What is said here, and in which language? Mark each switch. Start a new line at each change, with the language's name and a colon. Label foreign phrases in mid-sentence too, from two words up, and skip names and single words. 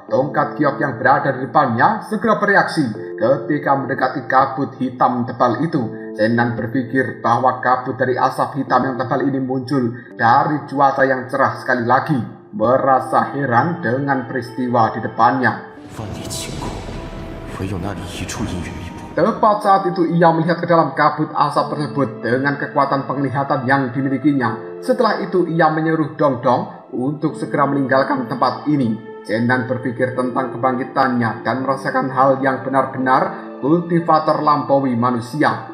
Indonesian: Tongkat giok yang berada di depannya segera bereaksi ketika mendekati kabut hitam tebal itu. Zenan berpikir bahwa kabut dari asap hitam yang tebal ini muncul dari cuaca yang cerah sekali lagi. merasa heran dengan peristiwa di depannya.
Chinese: 万里晴空，唯有那里一处阴雨密布。
Indonesian: Tepat saat itu ia melihat ke dalam kabut asap tersebut dengan kekuatan penglihatan yang dimilikinya. Setelah itu ia menyuruh Dongdong untuk segera meninggalkan tempat ini. Zenan berpikir tentang kebangkitannya dan merasakan hal yang benar-benar kultivator lampaui manusia.